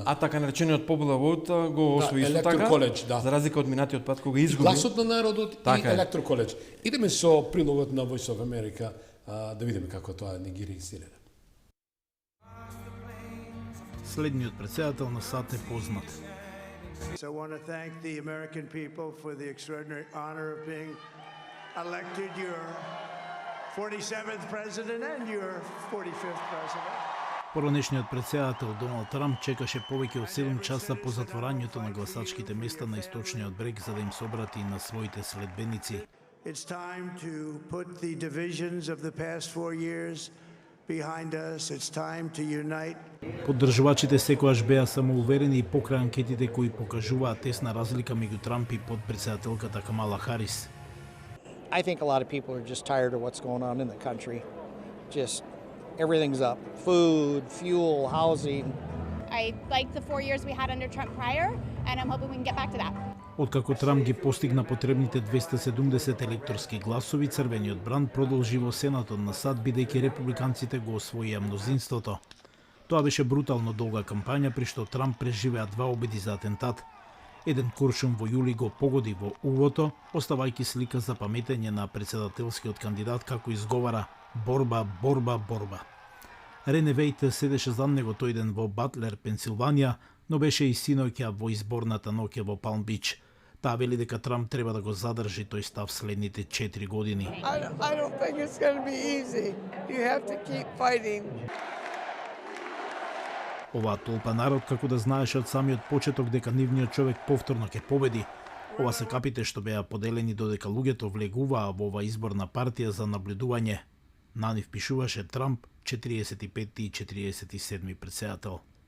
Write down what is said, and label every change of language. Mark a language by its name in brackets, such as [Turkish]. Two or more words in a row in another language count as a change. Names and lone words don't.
[Macedonian] А така наречениот [English] popular vote [Macedonian] го освои исто така, за разлика од минатиот пат кога изгуби. Гласот на народот и Electoral College. Идеме со прилогот на Voice of America да видиме како тоа не ги регистрира. Следниот председател на САД е познат. [English] So I want to thank the American people for the extraordinary honor of being elected your 47th president and your 45th president. [Macedonian] Поранешниот председател Доналд Трамп чекаше повеќе од 7 часа по затворањето на гласачките места на источниот брег за да им се обрати на своите следбеници. [English] It's time to put the divisions of the past 4 years behind us. It's time to unite. [Macedonian] Поддржувачите секогаш беа самоуверени и покрај анкетите кои покажуваат тесна разлика меѓу Трамп и подпредседателката Камала Харис. [English] I think a lot of people are just tired of what's going on in the country. Just everything's up. Food, fuel, housing. I like the 4 years we had under Trump prior, and I'm hoping we can get back to that. [Macedonian] Откако Трамп ги постигна потребните 270 електорски гласови, црвениот бранд продолжи во Сенатот на САД, бидејќи републиканците го освоија мнозинството. Тоа беше брутално долга кампања, при што Трамп преживеа 2 обиди за атентат. Еден куршум во јули го погоди во увото, оставајќи слика за паметење на председателскиот кандидат како изговара борба, борба, борба. Рене Вејт седеше зад него тој ден во Батлер, Пенсилванија, но беше и синоќа во изборната ноќ во Палм Бич. Таа вели дека Трамп треба да го задржи тој став следните 4 години. [English] I don't think it's going to be easy. You have to keep fighting. [Macedonian] Оваа толпа народ како да знаеше од самиот почеток дека нивниот човек повторно ќе победи. Ова се капите што беа поделени додека луѓето влегуваа во ова изборна партија за наблюдување. На нив пишуваше Трамп, 45 и 47 председател.